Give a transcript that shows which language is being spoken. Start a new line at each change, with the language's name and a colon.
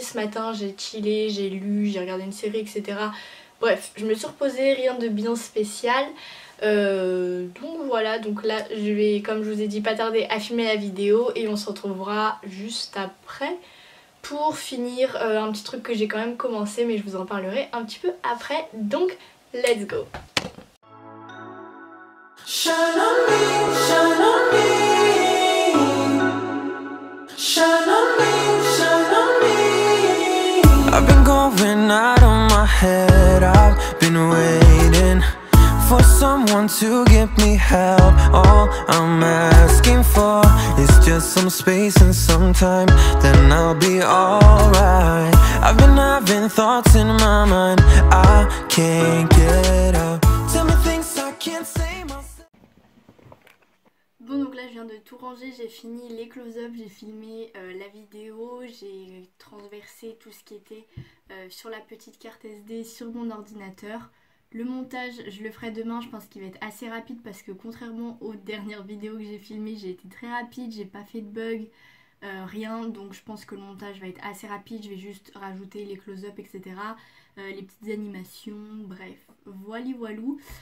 French: Ce matin j'ai chillé, j'ai lu, j'ai regardé une série etc. Bref je me suis reposée, rien de bien spécial. Donc voilà, donc là je vais comme je vous ai dit pas tarder à filmer la vidéo. Et on se retrouvera juste après pour finir un petit truc que j'ai quand même commencé, mais je vous en parlerai un petit peu après, donc
English: let's go. Shine on me, shine on me, shine on me, shine on me. I've been going out of my head, I've been waiting for someone to give me help. All I'm asking for is just some space and some time, then I'll be alright. I've been having thoughts in my mind, I can't get out. Tell me things I can't say myself.
French: Bon donc là je viens de tout ranger, j'ai fini les close-up, j'ai filmé la vidéo, j'ai transversé tout ce qui était sur la petite carte SD sur mon ordinateur. Le montage je le ferai demain, je pense qu'il va être assez rapide parce que contrairement aux dernières vidéos que j'ai filmées, j'ai été très rapide, j'ai pas fait de bug, rien, donc je pense que le montage va être assez rapide, je vais juste rajouter les close-up etc, les petites animations, bref, voilou.